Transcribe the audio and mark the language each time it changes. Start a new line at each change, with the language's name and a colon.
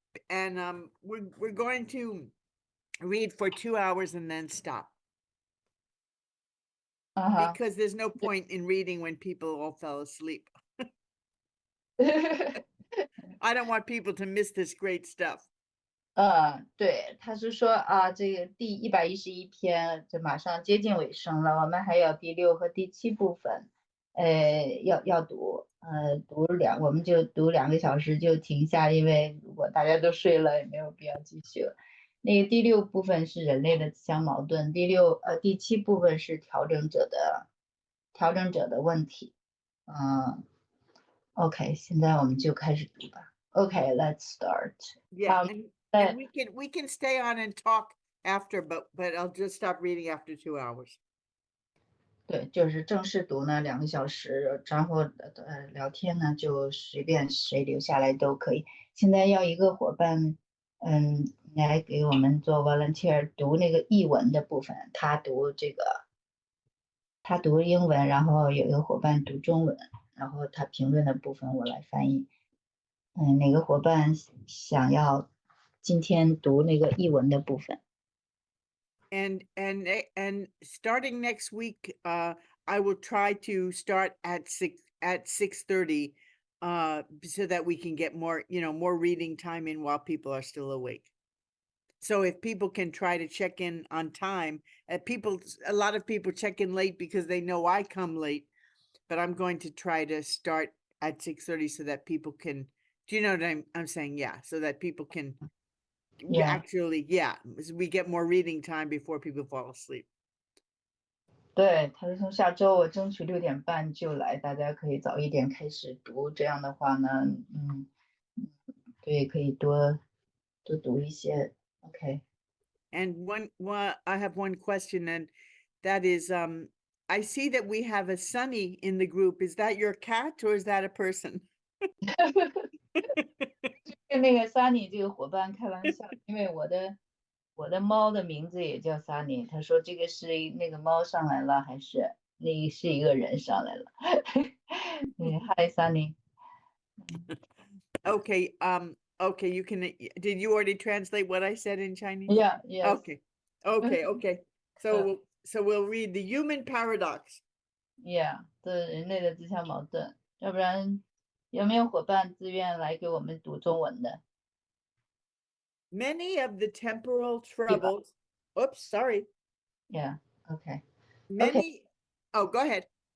English: And we're going to read for 2 hours and then stop. Because there's no point in reading when people all fell asleep. I don't want people to miss this great stuff.
Chinese: 对，他是说这个第111篇就马上接近尾声了，我们还有第6和第7部分，要读，我们就读2个小时就停下，因为如果大家都睡了，也没有必要继续了。那个第6部分是人类的自相矛盾，第7部分是调整者的问题。 OK， 现在我们就开始读吧。
English: OK，let's start. Yeah, and we can stay on and talk after, but I'll just stop reading after 2 hours.
Chinese: 对，就是正式读呢2个小时，然后聊天呢就随便谁留下来都可以。现在要一个伙伴，来给我们做 volunteer 读那个译文的部分，他读英文，然后有一个伙伴读中文，然后他评论的部分我来翻译。哪个伙伴想要今天读那个译文的部分？
English: And starting next week, I will try to start at 6:30, so that we can get more reading time in while people are still awake. So if people can try to check in on time, a lot of people check in late because they know I come late, but I'm going to try to start at 6:30 so that people can, do you know what I'm saying? Yeah, so that people can actually, we get more reading time before people fall asleep.
Chinese: 对，他是从下周我争取6点半就来，大家可以早一点开始读，这样的话呢，对，可以多读一些。 OK。
English: And I have one question, and that is, I see that we have a Sunny in the group. Is that your cat or is that a person?
Chinese: 跟那个 Sunny 这个伙伴开玩笑，因为我的猫的名字也叫 Sunny， 他说这个是那个猫上来了，还是那是一个人上来了？
English: Hi Sunny。 Okay. Okay. Did you already translate what I said in Chinese? Yeah. Yes. Okay. So we'll read the human paradox.
Chinese: Yeah， 这人类的自相矛盾。要不然有没有伙伴自愿来给我们读中文的？
English: Many of the temporal troubles. Oops, sorry. Yeah. OK. Oh, go ahead.